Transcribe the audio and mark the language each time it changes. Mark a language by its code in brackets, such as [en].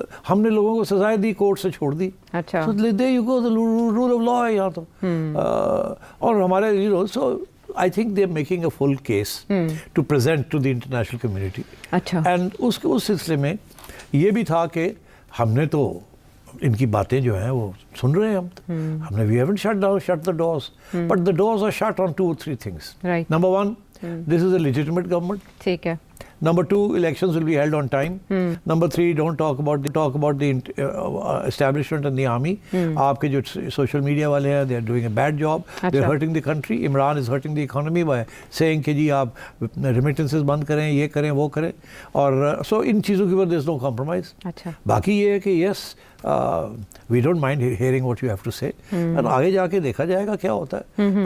[ur] ہم نے لوگوں کو سزائیں دی, کورٹ سے چھوڑ دی, [en] there you go, [ur] role of law ہے یہاں تو. اور ہمارے [en] So I think they are making a full case to present to the international community. [ur] And اس سلسلے میں یہ بھی تھا کہ ہم نے تو ان کی باتیں جو ہیں وہ سن رہے ہیں, ہم نے [en] we haven't shut the doors, but the doors are shut on 2 or 3 things. Number 1, this is a legitimate government. [ur] ٹھیک ہے. [en] Number 2, elections will be held on time. Number 3, don't talk about the establishment and the army. [ur] آپ کے جو social media والے ہیں, [en] they are doing a bad job. They are hurting the country. Imran is hurting the economy by saying [ur] کہ جی آپ [en] remittances [ur] بند کریں, یہ کریں, وہ کریں. [en] اور so [ur] ان چیزوں کے اوپر [en] there is no compromise. [ur] باقی یہ ہے کہ [en] yes, we don't mind hearing what you have to say. [ur] اور آگے جا کے دیکھا جائے گا کیا ہوتا ہے.